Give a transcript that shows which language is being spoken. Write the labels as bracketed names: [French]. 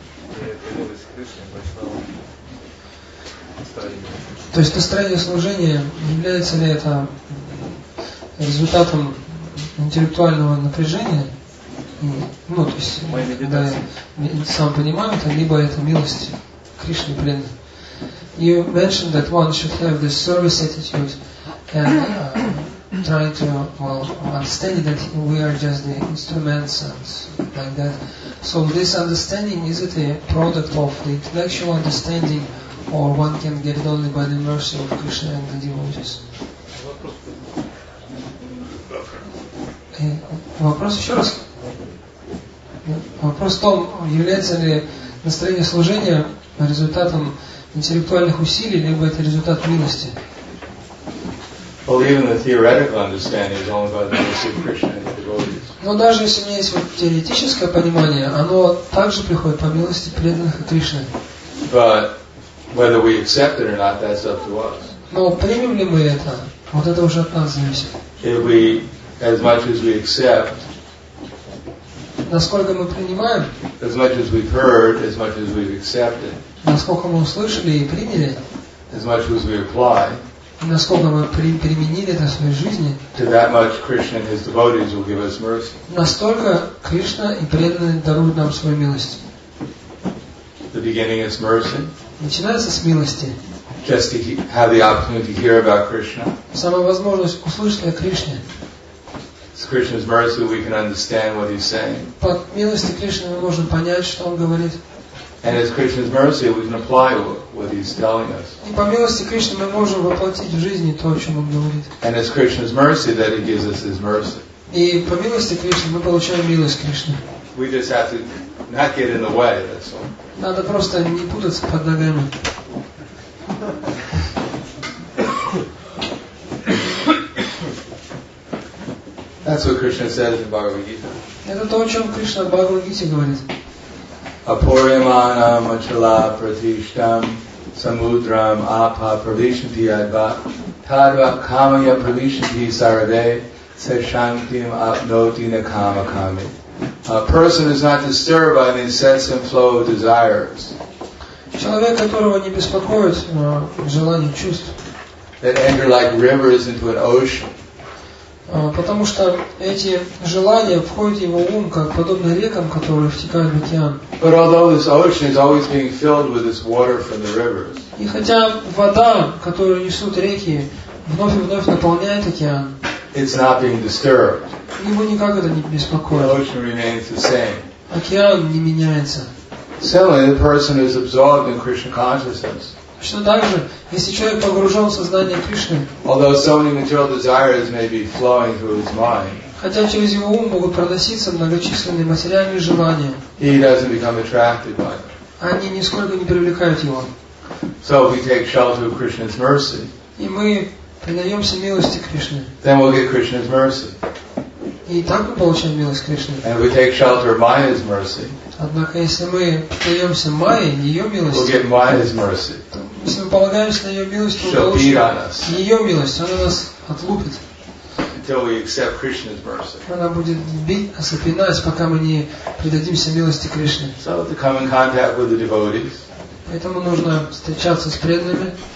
[Russian] И это милость Кришны, Вайшнава, настроение. То есть настроение служения, является ли это результатом интеллектуального напряжения? То есть, когда я сам понимаю это, либо это милость Кришны преданных. [English] You mentioned that one should have this service attitude and trying to, understanding that we are just the instruments and like that. So this understanding, is it a product of the intellectual understanding, or one can get it only by the mercy of Krishna and the devotees? [Russian] Вопрос еще раз. Вопрос в том, является ли настроение служения результатом интеллектуальных усилий, либо это результат милости. [English] Well, even the theoretical understanding is only about the mercy of Krishna and the devotees. [Russian] Но даже если у меня есть вот теоретическое понимание, оно также приходит по милости преданных и Кришны. [English] But whether we accept it or not, that's up to us. [Russian] Но примем ли мы это? Вот это уже от нас зависит. [English] If we, as much as we accept, [Russian] Насколько мы принимаем, [English] as much as we've heard, as much as we've accepted, [Russian] насколько мы услышали и приняли, [English] as much as we apply, [Russian] и насколько мы применили это в своей жизни, [English] to that much Krishna and His devotees will give us mercy. [Russian] настолько Кришна и преданные даруют нам свою милость. [English] The beginning is mercy, [Russian] Начинается с милости. [English] just to have the opportunity to hear about Krishna. [Russian] Самая возможность услышать о Кришне. [English] It's Krishna's mercy we can understand what He's saying. [Russian] Под милостью Кришны мы можем понять, что Он говорит. [English] And it's Krishna's mercy we can apply what He's telling us. [Russian] И по милости Кришны мы можем воплотить в жизни то, о чем Он говорит. [English] And it's Krishna's mercy that He gives us His mercy. [Russian] И по милости Кришны мы получаем милость Кришны. [English] We just have to not get in the way, that's all. [Russian] Надо просто не путаться под ногами. [English] That's what Krishna says in Bhagavad Gita. [Russian] Это то, о чем Кришна в Бхагавад-гите говорит. [Sanskrit] Apuryamanam achala pratishtam samudram apa pravishanti adva tadva kamaya pravishanti sarade seshantim apnoti nakama kami. [English] A person is not disturbed by the incessant flow of desires [Russian] Человек, которого не беспокоит желание чувств, [English] that enter like rivers into an ocean. [Russian] Потому что эти желания входят в его ум, как подобно рекам, которые втекают в океан. [English] But although this ocean is always being filled with this water from the rivers, [Russian] И хотя вода, которую несут реки, вновь и вновь наполняет океан, [English] it's not being disturbed. [Russian] его никак это не [English] The [Russian] беспокоит. [English] ocean remains the same. [Russian] Океан не меняется. [English] Similarly, the person is absorbed in Krishna consciousness. [Russian] Точно так же, если человек погружен в сознание Кришны, [English] Although so many material desires may be flowing through his mind, [Russian] хотя через его ум могут проноситься многочисленные материальные желания, [English] he doesn't become attracted by them. [Russian] они нисколько не привлекают его. [English] So if we take shelter of Krishna's mercy, [Russian] И мы предаемся милости Кришны. [English] then we'll get Krishna's mercy. [Russian] И так мы получаем милость Кришны. [English] And if we take shelter of Maya's mercy, [Russian] Однако, если мы предаемся Майе, ее [English] we'll [Russian] милости, [English] get Maya's mercy. [Russian] то если мы полагаемся на ее милость, то мы [English] She'll beat [Russian] получим [English] on us [Russian] ее милость, она нас отлупит. [English] until we accept Krishna's mercy. [Russian] Она будет бить нас и пинать, пока мы не предадимся милости Кришны. [English] So to come in contact with the devotees, [Russian] Поэтому нужно встречаться с преданными,